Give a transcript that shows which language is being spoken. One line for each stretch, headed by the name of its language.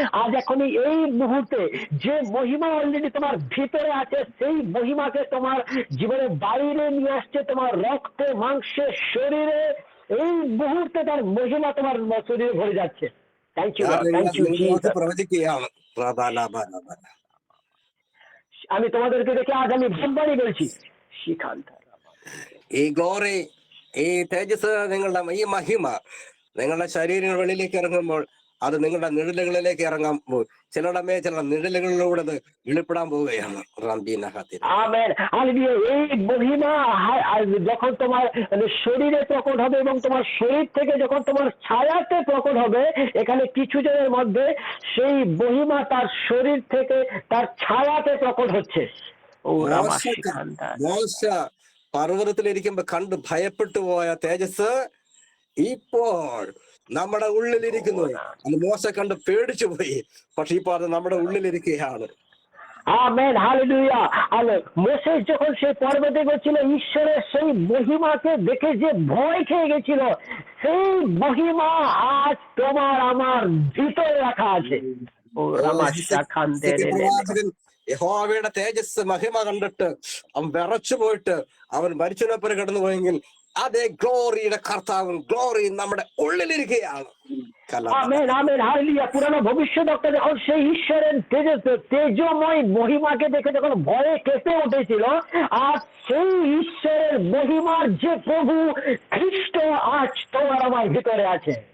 Bangla: আজ এখনই এই মুহূর্তে যে মহিমা অলরেডি তোমার ভিতরে আছে, সেই মহিমাকে তোমার জীবনের বাইরে নিয়ে আসছে, তোমার রক্তে মাংসে শরীরে এই মুহূর্তে তার মহিমা তোমার শরীরে ভরে যাচ্ছে।
English: Thank you thank you Jesus.
Malayalam: പ്രവചിക്കുകയാണ് റാബാലാബാലാബാല.
Bangla: আমি তোমাদেরকে দেখে আজ আমি ভাববাড়ি বলছি শিখান্ত
Malayalam: ഈ ഗ്ലോറി, ഈ തേജസ്, നിങ്ങളുടെ ഈ മഹിമ നിങ്ങളുടെ ശരീരങ്ങൾ വെളിയിലേക്ക് ഇറങ്ങുമ്പോൾ അത് നിങ്ങളുടെ നിഴലുകളിലേക്ക് ഇറങ്ങാൻ പോകും. ചിലരുടെ മേ ചില നിഴലുകളിലൂടെ അത് വെളിപ്പെടാൻ പോവുകയാണ്.
Bangla: Amen hallelujah. এই মহিমা যখন তোমার শরীরে প্রকট হবে এবং তোমার শরীর থেকে যখন তোমার ছায়াতে প্রকট হবে, এখানে কিছু জনের মধ্যে সেই মহিমা তার শরীর থেকে তার ছায়াতে প্রকট হচ্ছে। ও রামা শিখান্তা।
Malayalam: മോശ പർവ്വതത്തിലിരിക്കുമ്പോ കണ്ട് ഭയപ്പെട്ടു പോയ തേജസ് ഇപ്പോൾ നമ്മുടെ ഉള്ളിലിരിക്കുന്നു. അത് മോശ കണ്ട് പേടിച്ചു പോയി, പക്ഷെ ഇപ്പൊ അത് നമ്മുടെ ഉള്ളിലിരിക്കുകയാണ്.
Bangla: Amen hallelujah. আর মোসেস যখন সেই পর্বতে গেছিল, ঈশ্বরের সেই মহিমাকে দেখে যে ভয় খেয়ে গেছিল, সেই মহিমা আজ তোমার আমার ভিতরে রাখা আছে। ও রামাশা খান্তে
Malayalam: പ്രവാചകൻ യഹോവയുടെ തേജസ് മഹിമ കണ്ടിട്ട് അവൻ വിറച്ചു പോയിട്ട് അവൻ മരിച്ചതിനൊപ്പം കടന്നു പോയെങ്കിൽ അതേ ഗ്ലോറിയുടെ കർത്താവും ഗ്ലോറി നമ്മുടെ ഉള്ളിലിരിക്കുകയാണ്.
Bangla: Amen amen hallelujah. পুরানো ভবিষ্যৎটা যখন সেই ঈশ্বরের তেজময় মহিমাকে দেখে যখন ভয়ে কেঁপে উঠেছিল, আর সেই ঈশ্বরের মহিমার যে প্রভু খ্রিস্ট আজ তোমার আমার ভিতরে আছে।